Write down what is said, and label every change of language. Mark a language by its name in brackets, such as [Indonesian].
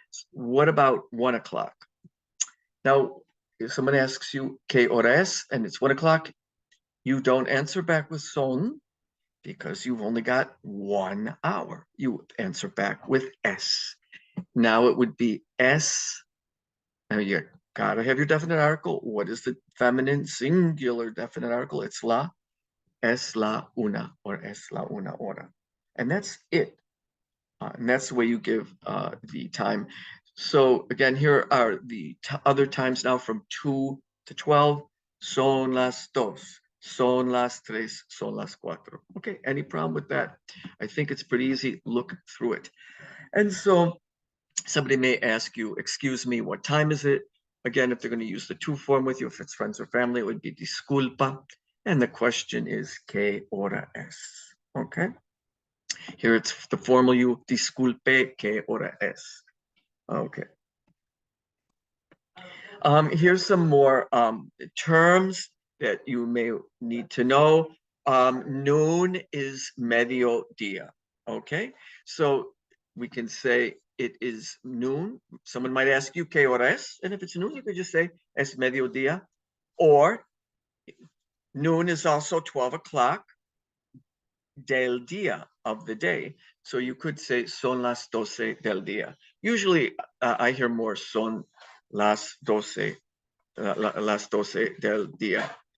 [English] What about 1 o'clock? Now, if someone asks you, [Spanish] ¿Qué hora es? [English] And it's 1 o'clock, you don't answer back with son. because you've only got 1 hour. You answer back with es. Now it would be es. Now you gotta have your definite article. What is the feminine singular definite article? It's la. [Spanish] Es la una or es la una hora. [English] And that's it. And that's the way you give the time. So again, here are the other times now from 2 to 12. [Spanish] Son las dos, son las tres, son las cuatro. [English] Okay, any problem with that? I think it's pretty easy. Look through it. And so somebody may ask you, excuse me, what time is it? Again, if they're going to use the to form with you, if it's friends or family, it would be disculpa. And the question is, [Spanish] ¿qué hora es? [English] Okay. Here it's the formal you, [Spanish] disculpe, ¿qué hora es? [English] Okay. Here's some more terms that you may need to know. Noon is mediodía. Okay. So we can say it is noon. Someone might ask you, [Spanish] ¿qué hora es? [English] And if it's noon, you could just say, [Spanish] es mediodía. [English] Or noon is also 12 o'clock [Spanish] del día, [English] of the day. So you could say, [Spanish] son las 12 del día. [English] Usually I hear more [Spanish] son las 12, las 12 del día.